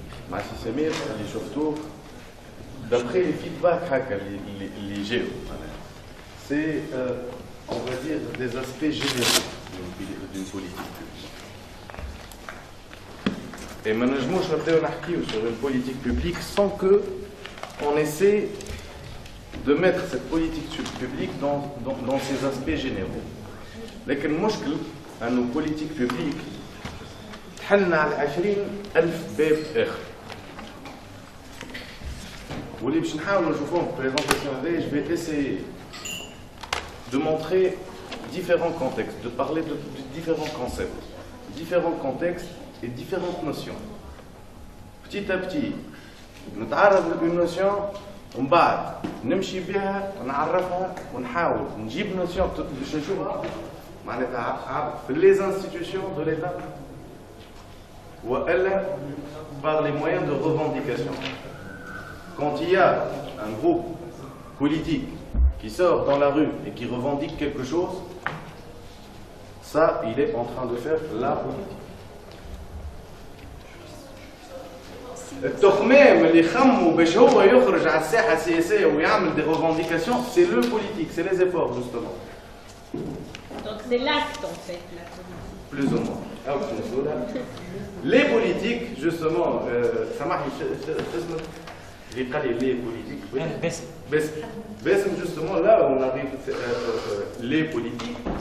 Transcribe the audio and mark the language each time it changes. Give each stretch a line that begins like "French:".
Arabic: مع سي سمير اللي شفتوه
French: d'après les feedbacks
Arabic: هكا اللي جاوا
French: c'est on va dire des aspects généraux d'une politique publique. Et
Arabic: ما نجموش نبداو نحكيو
French: sur une politique publique sans que on essaie de mettre cette politique publique dans ses aspects généraux.
Arabic: لكن المشكل أنه politique publique تحلنا على 20,000 باب آخر. واللي باش نحاولوا نشوفوهم في البريزونطاسيون هذه
French: je vais essayer de montrer différents contextes, de parler de différents concepts, différents contextes et différentes notions. Petit à petit, نتعرض لune notion
Arabic: ومن بعد نمشي بها ونعرفها ونحاول نجيب
French: notion
Arabic: باش نشوفها معناتها في
French: les institutions de l'État
Arabic: وإلا
French: par les moyens de revendication. Quand il y a un groupe politique qui sort dans la rue et qui revendique quelque chose, ça, il est en train de faire la politique.
Arabic: التخمام اللي خموا باش هو يخرج على الساحه السياسيه ويعمل
French: des revendications, c'est le politique, c'est les efforts justement. Donc c'est l'acte en fait, la politique. Plus ou moins. Les politiques, justement,
Arabic: سامحني اسمك اللي قال لي
French: les politiques. باسم justement là on arrive les politiques.